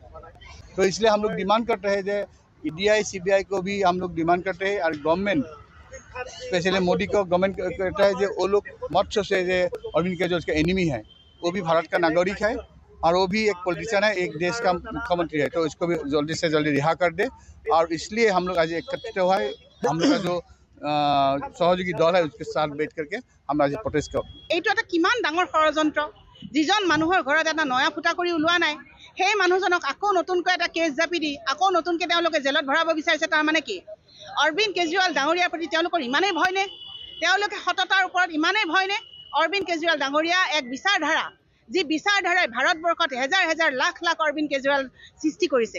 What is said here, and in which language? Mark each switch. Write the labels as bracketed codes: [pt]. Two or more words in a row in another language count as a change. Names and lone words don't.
[hi] तो इसलिए हम लोग डिमांड करते हैं जो ईडीआई सीबीआई को भी हम लोग डिमांड करते हैं और गवर्नमेंट स्पेशली मोदी को गवर्नमेंट कहता है जो वो लोग मत सोचे जो अरविंद केजरीवाल उसका एनिमी है, वो भी भारत का नागरिक है और वो भी एक पॉलिटिशियन है, एक देश का मुख्यमंत्री है। तो इसको भी जल्दी से जल्दी रिहा कर दे और इसलिए हम लोग आज एकत्रित हुआ है। हम लोग का जो सहयोगी दल है उसके साथ बैठ करके हम आज प्रोटेस्ट कर [as] এইটো এটা কিমান ডাঙৰ ষড়যন্ত্ৰ, যিজন মানুহৰ ঘৰত এটা নয়া ফুটা কৰি ওলোৱা নাই সেই মানুহজনক আকৌ নতুনকৈ এটা কেছ জাপি দি আকৌ নতুনকৈ তেওঁলোকে জেলত ভৰাব বিচাৰিছে। তাৰ মানে কি অৰবিন্দ কেজৰিৱাল ডাঙৰীয়াৰ প্ৰতি তেওঁলোকৰ ইমানেই ভয় নে? তেওঁলোকে সততাৰ ওপৰত ইমানেই ভয় নে? অৰবিন্দ কেজৰিৱাল ডাঙৰীয়া এক বিচাৰধাৰা, যি বিচাৰধাৰাই ভাৰতবৰ্ষত হেজাৰ হেজাৰ লাখ লাখ অৰবিন্দ কেজৰিৱাল সৃষ্টি কৰিছে।